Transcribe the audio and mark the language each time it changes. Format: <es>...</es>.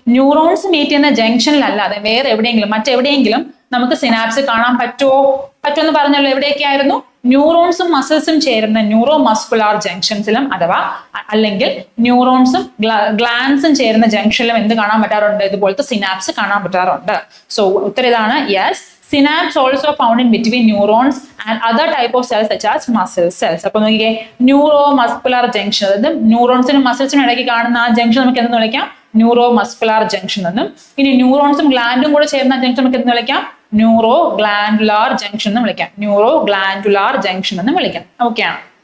<ml>Neurons meet ചെയ്യുന്ന ജംഗ്ഷനിലല്ലാതെ വേറെ എവിടെയെങ്കിലും മറ്റെവിടെയെങ്കിലും നമുക്ക് സിനാപ്സ് കാണാൻ പറ്റുമെന്ന് പറഞ്ഞല്ലോ. എവിടെയൊക്കെയായിരുന്നു? ന്യൂറോൺസും മസിൽസും ചേരുന്ന ന്യൂറോ മസ്കുലാർ ജംഗ്ഷൻസിലും അഥവാ അല്ലെങ്കിൽ ന്യൂറോൺസും ഗ്ലാൻസും ചേരുന്ന ജംഗ്ഷനിലും എന്ത് കാണാൻ പറ്റാറുണ്ട്? ഇതുപോലത്തെ സിനാപ്സ് കാണാൻ പറ്റാറുണ്ട്. സോ ഉത്തരം ഇതാണ്, yes.</ml> <en>Synapse also found in between neurons and other type of cells such as muscle cells.</en> <ml>അപ്പൊ നോക്കിക്കേ, ന്യൂറോ മസ്കുലാർ ജംഗ്ഷൻ, അതായത് ന്യൂറോൺസിനും മസിൽസിനും ഇടയ്ക്ക് കാണുന്ന ആ ജംഗ്ഷൻ നമുക്ക് എന്തെന്ന് വിളിക്കാം? ന്യൂറോ മസ്കുലാർ ജംഗ്ഷൻ എന്നും. ഇനി ന്യൂറോൺസും ഗ്ലാൻഡും കൂടെ ചേർന്ന ജംഗ്ഷൻ നമുക്ക് എന്തെന്ന് വിളിക്കാം? ന്യൂറോ ഗ്ലാൻഡുലാർ ജംഗ്ഷൻ എന്ന് വിളിക്കാം. ന്യൂറോ ഗ്ലാൻഡുലാർ ജംഗ്ഷൻ എന്ന് വിളിക്കാം. ഓക്കെ ആണ്.</ml>